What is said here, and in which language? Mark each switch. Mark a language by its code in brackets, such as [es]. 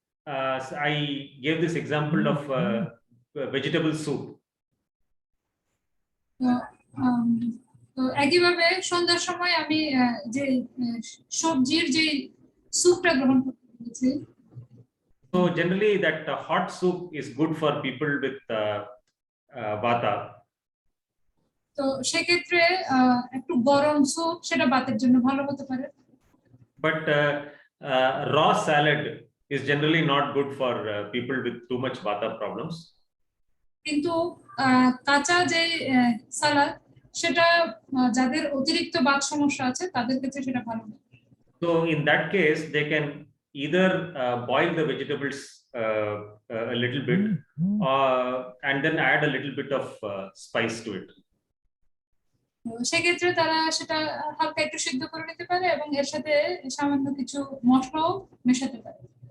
[en] I gave this example of vegetable soup. [bn] তো তো একইভাবে সন্ধ্যার সময় আমি যে সবজির যে স্যুপটা গ্রহণ করতে বলেছি। [en] So generally that hot soup is good for people with vata. [bn] তো সেক্ষেত্রে একটু গরম স্যুপ সেটা বাতের জন্য ভালো হতে পারে। [en] But raw salad is generally not good for people with too much vata problems. [bn] কিন্তু কাঁচা যে সালাদ সেটা যাদের অতিরিক্ত বাত সমস্যা আছে তাদের ক্ষেত্রে সেটা ভালো না। [en] So in that case, they can either boil the vegetables a little bit, and then add a little bit of spice to it. [bn] সেক্ষেত্রে তারা সেটা হালকা একটু সিদ্ধ করে নিতে পারে এবং এর সাথে সামান্য কিছু মশলাও মেশাতে পারে।